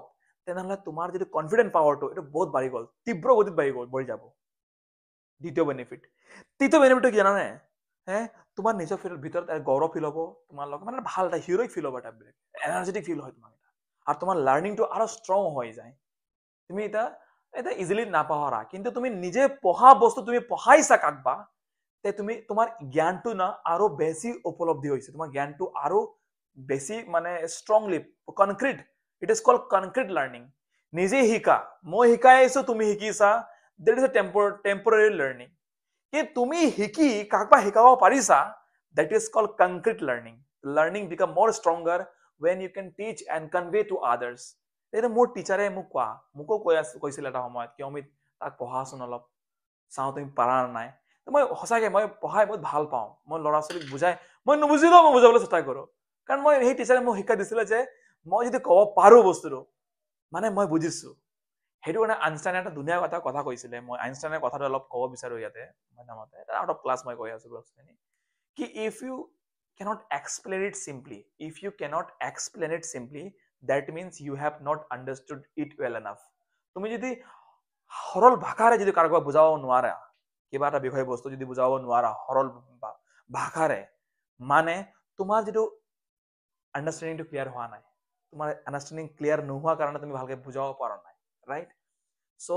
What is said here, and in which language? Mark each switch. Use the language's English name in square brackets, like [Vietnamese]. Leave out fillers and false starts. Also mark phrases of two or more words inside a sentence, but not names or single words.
[Assamese] তেনেহ'লে তোমাৰ যিটো [English] confident power [Assamese] এইটো বহুত বাঢ়ি গ'ল তীব্ৰ গতিত বাঢ়ি যাব দ্বিতীয় বেনিফিট তৃতীয় বেনিফিটটো কি জানানে তোমাৰ নিজৰ ভিতৰত গৌৰৱ ফিল হ'ব তোমাৰ লগত মানে ভাল এটা [English] heroic feel [Assamese] হ'ব এটা [English] energetic feel [Assamese] হয় তোমাৰ আৰু তোমাৰ লাৰ্ণিংটো আৰু ষ্ট্ৰং হৈ যায় তুমি এটা ইজিলি নাপাহৰা কিন্তু তুমি নিজে পঢ়া বস্তু তুমি পঢ়াইছা কাকবা তে তুমি তোমাৰ জ্ঞানটো না আৰু বেছি উপলব্ধি হৈছে তোমাৰ জ্ঞানটো আৰু বেছি মানে [English] strongly concrete it is called concrete learning [Assamese] নিজে শিকা মই শিকাই আছো তুমি শিকিছা [English] that is a temporary learning [Assamese] কিন্তু তুমি শিকি কাকবা শিকাব পাৰিছা [English] that is called concrete learning become more stronger when you can teach and convey to others [Assamese] এইটো মোৰ টিচাৰে মোকো কৈছিল এটা সময়ত কি অমিত তাক পঢ়াচোন অলপ চাওঁ তুমি পাৰা নাই মই সঁচাকে মই পঢ়াই বহুত ভাল পাওঁ মই ল'ৰা ছোৱালীক বুজাই মই নুবুজিলেও মই বুজাবলৈ চেষ্টা কৰোঁ কাৰণ মই সেই টিচাৰে মোক শিক্ষা দিছিলে যে মই যদি ক'ব পাৰো বস্তুটো মানে মই বুজিছো সেইটো কাৰণে আইনষ্টাইনে এটা ধুনীয়া কথা কৈছিলে মই আইনষ্টাইনৰ কথাটো অলপ ক'ব বিচাৰো ইয়াতে [English] out of class [Assamese] মই কৈ আছো বস্তুখিনি कि [English] if you cannot explain it simply that means you have not understood it well enough [Assamese] তুমি যদি সৰল ভাষাৰে যদি কাৰোবাক বুজাব নোৱাৰা কিবা এটা বিষয় বস্তু যদি বুজাব নোৱাৰা সৰল ভাষাৰে মানে তোমাৰ যিটো আন্ডাৰষ্টেণ্ডিংটো ক্লিয়াৰ হোৱা নাই তোমাৰ আন্ডাৰষ্টেণ্ডিং ক্লিয়াৰ নোহোৱা কাৰণে তুমি ভালকে বুজাব পৰা নাই [English] right so'